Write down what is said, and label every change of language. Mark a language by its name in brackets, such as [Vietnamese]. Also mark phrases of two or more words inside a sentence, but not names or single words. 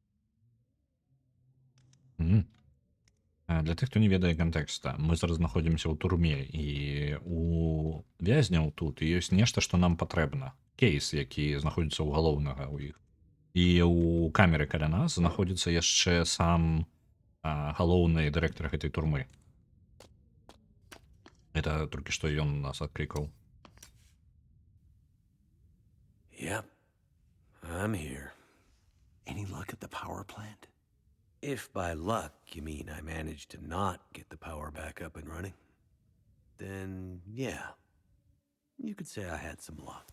[Belarusian] Для тых, хто не ведае кантэкста, мы зараз знаходзімся ў турме, і у вязняў тут ёсць нешта, што нам патрэбна. Кейс, які знаходзіцца ў галоўнага ў іх. І у камеры каля нас знаходзіцца яшчэ сам галоўны дырэктар гэтай турмы. Это толькі што ён нас адклікаў. [English] Yep. I'm here. Any luck at the power plant? If by luck you mean I managed to not get the power back up and running, then yeah, you could say I had some luck.